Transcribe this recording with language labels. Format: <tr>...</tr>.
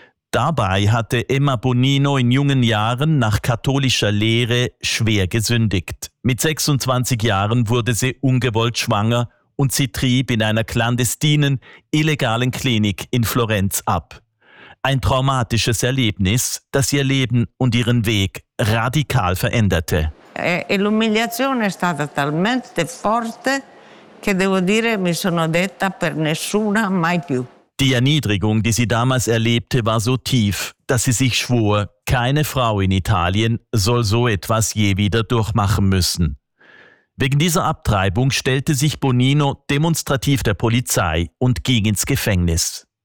<de>Dabei hatte Emma Bonino in jungen Jahren nach katholischer Lehre schwer gesündigt. Mit 26 Jahren wurde sie ungewollt schwanger und sie trieb in einer clandestinen, illegalen Klinik in Florenz ab. Ein traumatisches Erlebnis, das ihr Leben und ihren Weg radikal veränderte.</de> <it>L'umiliation è stata talmente forte che devo dire mi sono detta per nessuna mai più.</it> <de>Die Erniedrigung, die sie damals erlebte, war so tief, dass sie sich schwor, keine Frau in Italien soll so etwas je wieder durchmachen müssen. Wegen dieser Abtreibung stellte sich Bonino demonstrativ der Polizei und ging ins Gefängnis.</de>